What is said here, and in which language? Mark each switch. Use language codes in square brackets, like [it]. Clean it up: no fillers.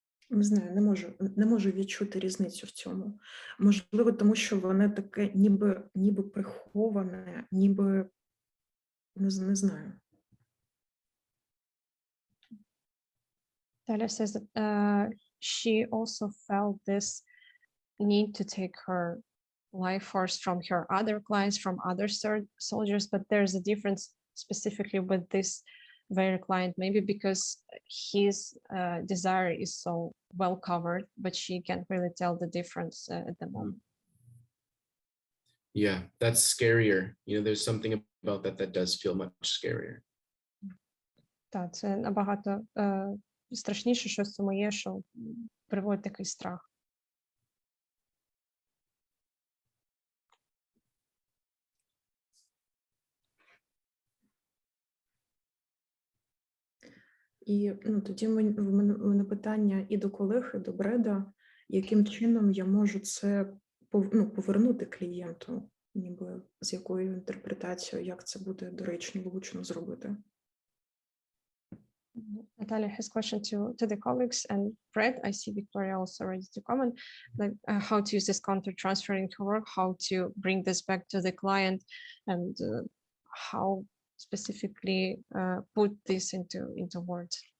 [uk] Не знаю, не можу відчути різницю в цьому. Можливо, тому що воно таке ніби приховане, ніби не знаю. [en] Talia says that she also felt this need to take her life force from her other clients, from other soldiers, but there's a difference specifically with this very client, maybe because his desire is so well covered, but she can't really tell the difference at the moment. Yeah, that's scarier. You know, there's something about that does feel much scarier. [uk] Так, це набагато страшніше, що в цьому є, що приводить такий страх. І тоді в мене питання і до колег, і до Бреда, яким чином я можу це повернути клієнту, ніби з якою інтерпретацією, як це буде доречно, влучно зробити. [en] Natalia has question to the colleagues, and Fred, I see Victoria also ready to comment, like how to use this counter transferring to work, how to bring this back to the client, and how specifically put this into words.